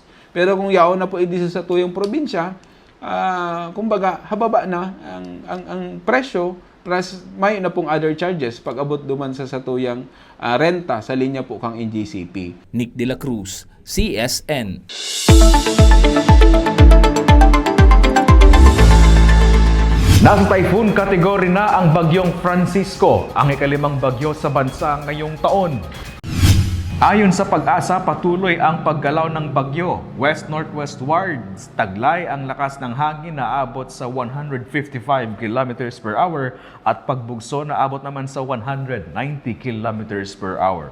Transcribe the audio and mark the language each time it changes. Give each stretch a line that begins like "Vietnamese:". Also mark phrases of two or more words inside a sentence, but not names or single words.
Bikol: Pero kung yaon na po idisa sa tuyong probinsya, kumbaga hababa na ang presyo plus may na pong
English: other charges
Bikol: pag abot duman sa tuyang renta sa linya po kang NJCP. Nick De La Cruz, CSN.
Filipino: Nasa
English: typhoon category
Filipino: na ang bagyong Francisco, ang ikalimang bagyo sa bansa ngayong taon. Ayon sa Pag-asa, patuloy ang paggalaw ng bagyo. West-northwestwards, taglay ang lakas ng hangin na abot sa 155
English: km per hour
Filipino: at pagbugso na abot naman sa 190
English: km per hour.